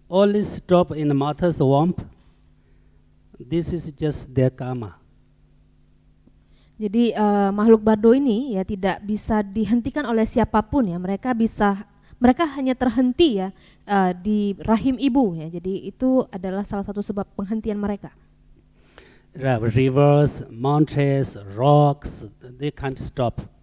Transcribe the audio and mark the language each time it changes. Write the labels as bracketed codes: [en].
[en] Only stop in the mother's womb. This is just their karma. [id] Jadi makhluk bardo ini ya tidak bisa dihentikan oleh siapapun ya. Mereka hanya terhenti ya di rahim ibu ya. Jadi itu adalah salah satu sebab penghentian mereka. [en] Rivers, mountains, rocks, they can't stop.